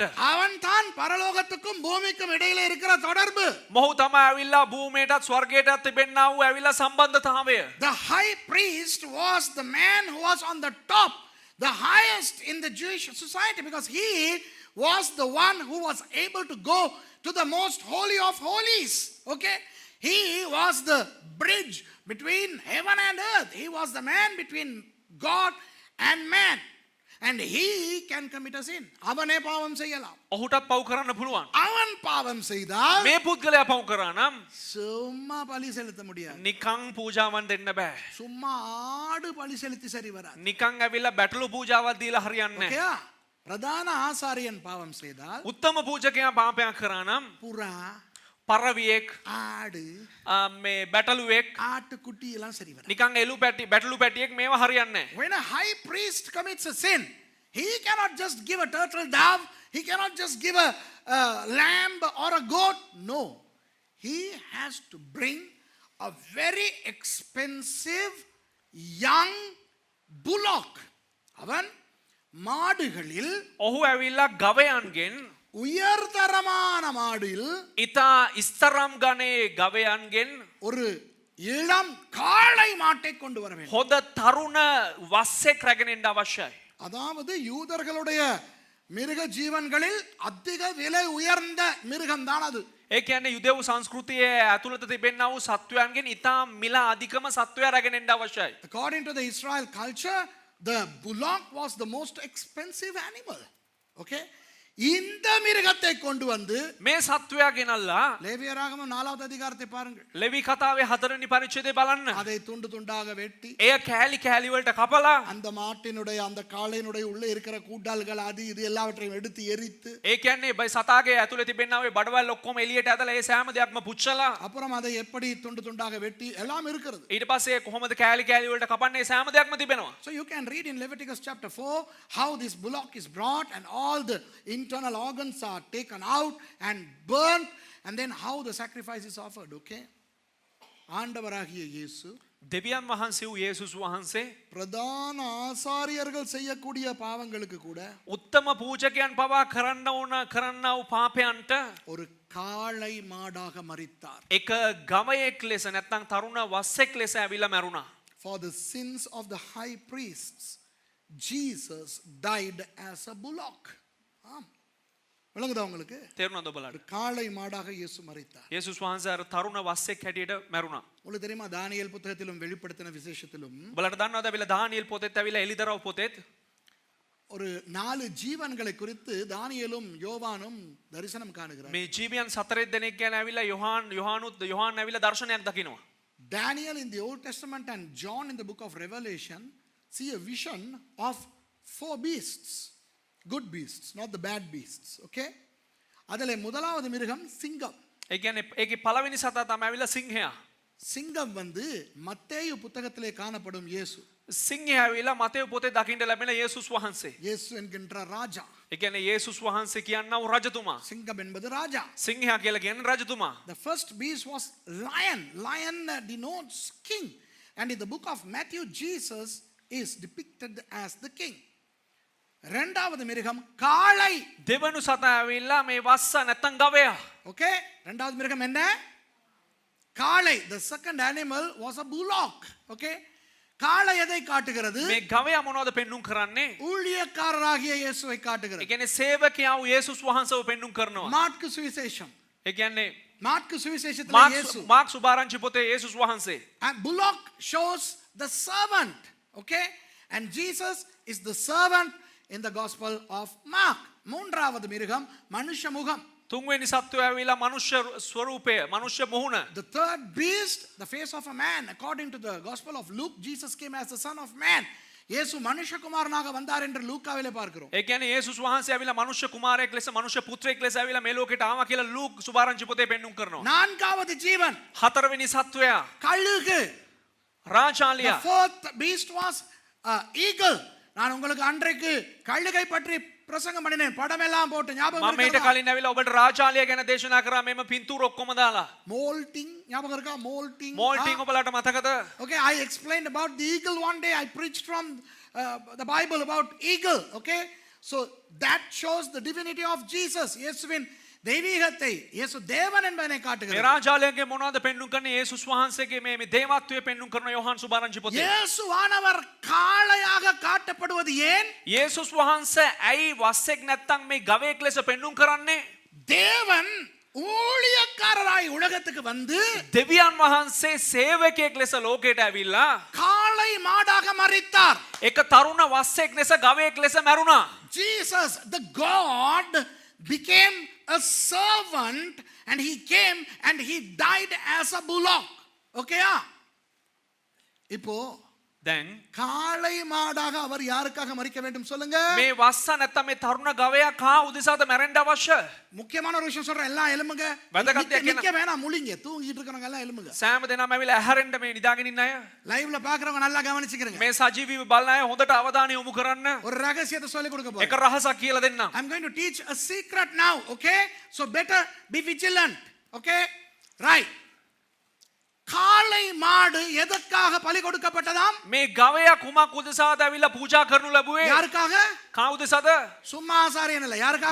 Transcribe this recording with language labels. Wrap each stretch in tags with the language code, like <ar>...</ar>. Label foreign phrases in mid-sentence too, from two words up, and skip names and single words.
<ta>அவன் தான் பரலோகத்துக்கும் பூமிக்கும் இடையில இருக்கிற தொடர்பு.</ta> <si>මොහු තමයි ඇවිල්ලා භූමියටත් ස්වර්ගයටත් තිබෙන්නා වූ ඇවිල්ලා සම්බන්ධතාවය.</si> <en>The high priest was the man who was on the top, the highest in the Jewish society, because he was the one who was able to go to the most holy of holies. Okay? He was the bridge between heaven and earth. He was the man between God and man. And he can commit a sin.</en> <ta>அவனே பாவம் செய்யலாம்.</ta> <si>ඔහුටත් පව් කරන්න පුළුවන්.</si> <ta>அவன் பாவம் செய்தால்</ta> <si>මේ පුද්ගලයා පව් කරා නම්</si> <ta>சும்மா பலி செலுத்த முடியாது.</ta> <si>නිකං පූජාවන් දෙන්න බෑ.</si> <ta>சும்மா ஆடு பலி செலுத்தி சரி வராது.</ta> <si>නිකං ඇවිල්ලා බැටළු පූජාවක් දීලා හරියන්නේ නැහැ.</si> <ta>ஓகேயா? பிரதான ஆசாரியன் பாவம் செய்தால்</ta> <si>උත්තම පූජකයා පාපයක් කරා නම්</si> <ta>புறா,</ta> <si>පරවියෙක්</si> <ta>ஆடு,</ta> <si>මේ බැටළුවෙක්</si> <ta>ஆட்டுக்குட்டி எல்லாம் சரி வராது.</ta> <si>නිකං බැටළු පැටියෙක් මේවා හරියන්නේ නැහැ.</si> <en>When a high priest commits a sin, he cannot just give a turtle dove, he cannot just give a lamb or a goat. No. He has to bring a very expensive young bullock.</en> <ta>அவன் மாடுகளில்</ta> <si>ඔහු ඇවිල්ලා ගවයන්ගෙන්</si> <ta>உயர்தரமான மாடில்</ta> <si>ඉතා ඉස්තරම් ගණේ ගවයන්ගෙන්</si> <ta>ஒரு இளம் காளை மாட்டை கொண்டு வர வேண்டும்.</ta> <si>හොඳ තරුණ වස්සෙක් රැගෙන එන්න අවශ්‍යයි.</si> <ta>அதாவது யூதர்களுடைய மிருக ஜீவன்களில் அதிக விலை உயர்ந்த மிருகம்தான் அது.</ta> <si>ඒ කියන්නේ යුදෙව් සංස්කෘතියේ ඇතුළත තිබෙනා වූ සත්වයන්ගෙන් ඉතා මිල අධිකම සත්වයා රැගෙන එන්න අවශ්‍යයි.</si> <en>According to the Israel culture, the bullock was the most expensive animal.</en> <ta>Okay? இந்த மிருகத்தை கொண்டு வந்து</ta> <si>මේ සත්වයා ගෙනල්ලා</si> <ta>லேவியராகமம் 4வது அதிகாரத்தை பாருங்கள்.</ta> <si>ලෙවි කතාවේ 4වෙනි පරිච්ඡේදය බලන්න.</si> <ta>அதை துண்டு துண்டாக வெட்டி</ta> <si>එය කෑලි කෑලි වලට කපලා</si> <ta>அந்த மாட்டினுடைய அந்த காளையினுடைய உள்ளே இருக்கிற கூட்டாள்கள் அது இது எல்லாவற்றையும் எடுத்து எரித்து</ta> <si>ඒ කියන්නේ බයි සතාගේ ඇතුලේ තිබෙනා වූ බඩවැල් ඔක්කොම එළියට ඇදලා ඒ සෑම දෙයක්ම පුච්චලා</si> <ta>அப்புறம் அதை எப்படி துண்டு துண்டாக வெட்டி எல்லாம் இருக்கிறது.</ta> <si>ඊට පස්සේ කොහොමද කෑලි කෑලි වලට කපන්නේ ඒ සෑම දෙයක්ම තිබෙනවා.</si> <en>So you can read in Leviticus chapter 4 how this bullock is brought and all the internal organs are taken out and burnt, and then how the sacrifice is offered.</en> <ta>Okay? ஆண்டவராகிய இயேசு</ta> <si>දෙවියන් වහන්සේ වූ යේසුස් වහන්සේ</si> <ta>பிரதான ஆசாரியர்கள் செய்யக்கூடிய பாவங்களுக்கு கூட</ta> <si>උත්තම පූජකයන් පවා කරන්නා වූ පාපයන්ට</si> <ta>ஒரு காளை மாடாக மரித்தார்.</ta> <si>එක ගවයෙක් ලෙස නැත්නම් තරුණ වස්සෙක් ලෙස ඇවිල්ලා මැරුණා.</si> <en>For the sins of the high priests, Jesus died as a bullock.</en> <ta>விளங்குதா உங்களுக்கு?</ta> <si>තේරුණාද ඔබලාට?</si> <ta>காளை மாடாக இயேசு மரித்தார்.</ta> <si>යේසුස් වහන්සේ අර තරුණ වස්සෙක් හැටියට මැරුණා.</si> <ta>உங்களுக்கு தெரியுமா தானியேல் புத்தகத்திலும் வெளிப்படுத்தின விசேஷத்திலும்</ta> <si>ඔබලාට දන්නවද ඇවිල්ලා දානියෙල් පොතේත් ඇවිල්ලා එලිදරව් පොතේත්</si> <ta>ஒரு 4 ஜீவன்களை குறித்து தானியேலும் யோவானும் தரிசனம் காணுகிறார்.</ta> <si>මේ ජීවියන් 4 දෙනෙක් ගැන ඇවිල්ලා යොහාන් ඇවිල්ලා දර්ශනයක් දකිනවා.</si> <en>Daniel in the Old Testament and John in the book of Revelation see a vision of 4 beasts. Good beasts, not the bad beasts.</en> <ta>Okay? அதிலே முதலாவது மிருகம் சிங்கம்.</ta> <si>ඒ කියන්නේ ඒකේ පළවෙනි සතා තමයි ඇවිල්ලා සිංහයා.</si> <ta>சிங்கம் வந்து மத்தேயு புத்தகத்திலே காணப்படும் இயேசு.</ta> <si>සිංහයා ඇවිල්ලා මතෙව් පොතේ දකින්න ලැබෙන යේසුස් වහන්සේ.</si> <ta>இயேசு என்கின்ற ராஜா.</ta> <si>ඒ කියන්නේ යේසුස් වහන්සේ කියනවා රජතුමා.</si> <ta>சிங்கம் என்பது ராஜா.</ta> <si>සිංහයා කියලා කියන්නේ රජතුමා.</si> <en>The first beast was lion. Lion denotes king. And in the book of Matthew, Jesus is depicted as the king.</en> <ta>இரண்டாவது மிருகம் காளை.</ta> <si>දෙවනු සතා ඇවිල්ලා මේ වස්ස නැත්තම් ගවයා.</si> <ta>Okay? இரண்டாவது மிருகம் என்ன? காளை.</ta> <en>The second animal was a bullock.</en> <ta>Okay? காளை எதை காட்டுகிறது?</ta> <si>මේ ගවයා මොනවද පෙන්눔 කරන්නේ?</si> <ta>ஊழியக்காரராகிய இயேசுவை</ta> <si>ඒ</si> <ta>காட்டுகிறது.</ta> <si>කියන්නේ සේවකයා වූ යේසුස් වහන්සේව පෙන්눔 කරනවා.</si> <ta>மாற்கு சுவிசேஷம்.</ta> <si>ඒ කියන්නේ</si> <ta>மாற்கு சுவிசேஷத்துல இயேசு.</ta> <si>මාක් සුභාරංචි පොතේ යේසුස් වහන්සේ.</si> <en>And bullock shows the servant. Okay? And Jesus is the servant in the gospel of Mark.</en> <ta>மூன்றாவது மிருகம் மனுஷ முகம்.</ta> <si>තුන්වෙනි සත්වයා ඇවිල්ලා මනුෂ්‍ය ස්වරූපය, මනුෂ්‍ය මුහුණ.</si> <en>The third beast, the face of a man. According to the gospel of Luke, Jesus came as the son of man.</en> <ta>இயேசு மனுஷகுமாரனாக வந்தார் என்று லூக்காவிலே பார்க்கிறோம்.</ta> <si>ඒ කියන්නේ යේසුස් වහන්සේ ඇවිල්ලා මනුෂ්‍ය කුමාරයෙක් ලෙස, මනුෂ්‍ය පුත්‍රයෙක් ලෙස ඇවිල්ලා මේ ලෝකෙට ආවා කියලා ලූක් සුභාරංචි පොතේ පෙන්눔 කරනවා.</si> <ta>நான்காவது ஜீவன்</ta> <si>හතරවෙනි සත්වයා</si> <ta>கழுகு.</ta> <si>රාජාලියා.</si> <en>The fourth beast was eagle.</en> <ta>நான் உங்களுக்கு அன்றைக்கு கழுகை பற்றி பிரசங்கம் பண்ணினேன். படமெல்லாம் போட்டு ஞாபகம்</ta> <si>මම මේට</si> <ta>இருக்கா?</ta> <si>කලින් ඇවිල්ලා ඔබට රාජාලියා ගැන දේශනා කරා මෙම පින්තූර ඔක්කොම දාලා.</si> <ta>Molting ஞாபகம் இருக்கா? Molting.</ta> <si>මෝල්ටිං ඔබලාට මතකද?</si> <en>Okay, I explained about the eagle one day. I preached from the Bible about eagle. Okay, so that shows the divinity of Jesus.</en> <ta>இயேசுவின் தெய்வீகத்தை இயேசு தேவன் என்பதனை</ta> <si>මේ</si> <ta>காட்டுகிறது.</ta> <si>රාජාලියාගේ මොනවද පෙන්වුම් කරන්නේ? යේසුස් වහන්සේගේ මේ දේවත්වය පෙන්වුම් කරන யோவான் சுபாරංචි පොතේ.</si> <ta>இயேசுவானவர் காளையாக காட்டப்படுவது ஏன்?</ta> <si>යේසුස් වහන්සේ ඇයි වස්සෙක් නැත්තම් මේ ගවයෙක් ලෙස පෙන්වුම් කරන්නේ?</si> <ta>தேவன் ஊழியக்காரராய் உலகத்துக்கு வந்து</ta> <si>දෙවියන් වහන්සේ සේවකයෙක් ලෙස ලෝකයට ඇවිල්ලා</si> <ta>காளை மாடாக மரித்தார்.</ta> <si>එක තරුණ වස්සෙක් ලෙස ගවයෙක් ලෙස මැරුණා.</si> <en>Jesus, the God, became a servant and he came and he died as a bullock.</en> <ta>Okay? இப்போ</ta> <si>දැන්</si> <ta>காளை மாடாக அவர் யாருக்காக மரிக்க வேண்டும் சொல்லுங்க.</ta> <si>මේ වස්ස නැත්තම් මේ තරුණ ගවයා කා උදෙසාද මැරෙන්න අවශ්‍ය?</si> <ta>முக்கியமான ஒரு விஷயம் சொல்றேன், எல்லாம் எலும்புங்க.</ta> <si>වැදගත් දෙයක්</si> <ta>நிக்க வேணாம், முழிங்க. தூங்கிட்டு இருக்கறவங்க எல்லாம் எலும்புங்க.</ta> <si>සෑම දෙනාම ඇවිල්ලා ඇහැරෙන්න මේ නිදාගෙන ඉන්න අය.</si> <ta>லைவ்ல பாக்குறவங்க நல்லா கவனிச்சுக்கிறீங்க.</ta> <si>මේ සජීවීව බලන අය හොඳට අවධානය යොමු කරන්න.</si> <ta>ஒரு ரகசியத்தை சொல்லி கொடுக்க</ta> <si>එක</si> <ta>போறேன்.</ta> <si>රහසක් කියලා දෙන්නම්.</si> <en>I'm going to teach a secret now, okay? So better be vigilant, okay? Right.</en> <ta>காளை மாடு எதற்காக பலி கொடுக்கப்பட்டதாம்?</ta> <si>මේ ගවයා කුමක් උදෙසාද ඇවිල්ලා පූජා කරනු ලැබුවේ?</si> <ta>யாருக்காக?</ta> <si>කා උදෙසාද?</si> <ta>சும்மா ஆசாரியன் இல்ல, யாருக்காக?</ta>